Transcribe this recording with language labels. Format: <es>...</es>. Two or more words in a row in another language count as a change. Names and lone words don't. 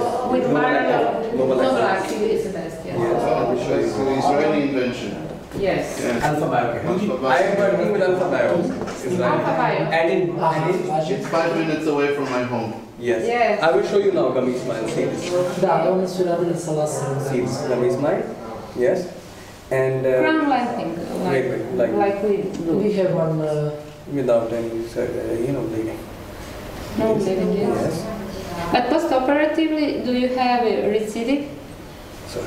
<en>with Nobel Nobel Access. is the best. Yes. Yes. it's an Israeli invention. Yes. Yeah. Alpha Biocare. Alpha Bio. I am working with Alpha Bio. Israeli. Alpha Bio. And It's 5 minutes away from my home. yes. Yes. I will show you now gummy smile. See this.</en> <sr>Da, oni su radili sa laserom.</sr> <en>See this gummy smile. Yes. And Crown lengthening, like we do. We have one... without any bleeding. No bleeding, yes. Yes. But post-operatively, do you have a recidiv Sorry.</en>